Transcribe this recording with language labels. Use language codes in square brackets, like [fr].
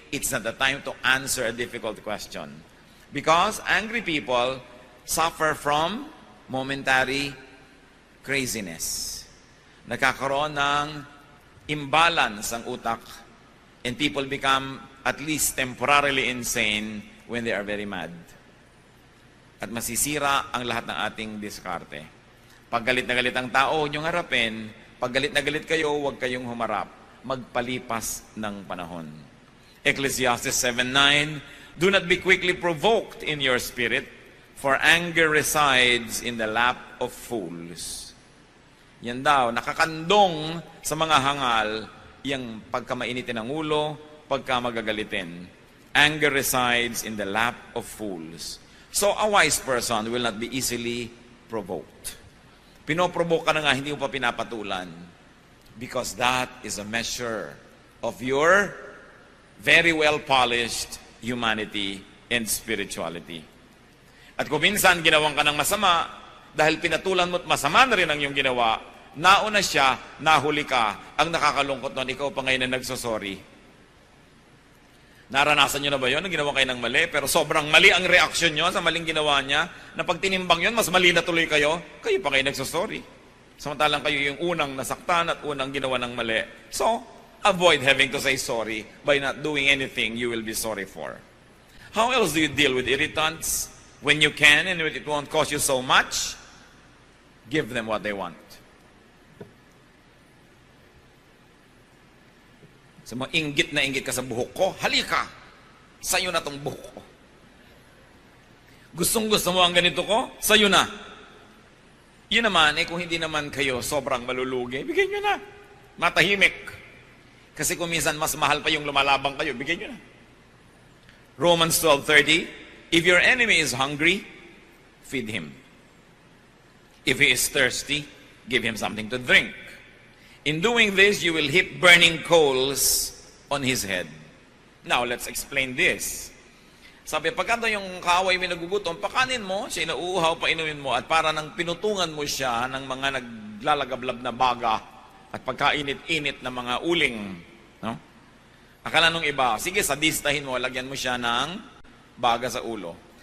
[en] It's not the time to answer a difficult question. Because angry people suffer from momentary craziness. [tl] Nagkakaroon ng imbalance ang utak, [en] and people become at least temporarily insane when they are very mad. [tl] At masisira ang lahat ng ating diskarte. Pag galit na galit ang tao, huwag niyong harapin, Pag galit na galit kayo, huwag kayong humarap. Magpalipas ng panahon. [en] Ecclesiastes 7:9, do not be quickly provoked in your spirit, for anger resides in the lap of fools. [tl] Yan daw, nakakandong sa mga hangal, yung pagka mainitin ang ulo, pagka magagalitin. [en] Anger resides in the lap of fools. So a wise person will not be easily provoked. [tl] Pinoprovoke ka na nga, hindi mo pa pinapatulan. [en] Because that is a measure of your very well-polished humanity and spirituality. [tl] At kung minsan ginawang ka ng masama, dahil pinatulan mo at masama na rin ang iyong ginawa, nauna siya, nahuli ka, ang nakakalungkot nun, ikaw pa ngayon na nagsosorry. Naranasan nyo na ba yun? Ginawa kayo ng mali, pero sobrang mali ang reaksyon nyo sa maling ginawa niya, na pag tinimbang yun, mas mali na tuloy kayo pa kayo nagsosorry. Samantalang kayo yung unang nasaktan at unang ginawa ng mali. [en] So, avoid having to say sorry by not doing anything you will be sorry for. How else do you deal with irritants? When you can and it won't cost you so much, give them what they want. [tl] Sa mga inggit ka sa buhok ko, halika! Sa'yo na tong buhok ko. Gustong-gusto mo ang ganito ko? Sa'yo na. Yun naman, kung hindi naman kayo sobrang malulugi, bigyan nyo na. Matahimik. Kasi kung minsan mas mahal pa yung lumalabang kayo, bigyan nyo na. [en] Romans 12:30, if your enemy is hungry, feed him. If he is thirsty, give him something to drink. In doing this, you will heap burning coals on his head. Now, let's explain this. [tl] Sabi, pagkanta yung kaaway may nagugutom, pakanin mo, siya inauuhaw, painumin mo, at para nang pinutungan mo siya ng mga naglalagablab na baga at pagkainit-init na mga uling. No? Akala nung iba, sige, sadistahin mo, lagyan mo siya ng baga sa ulo.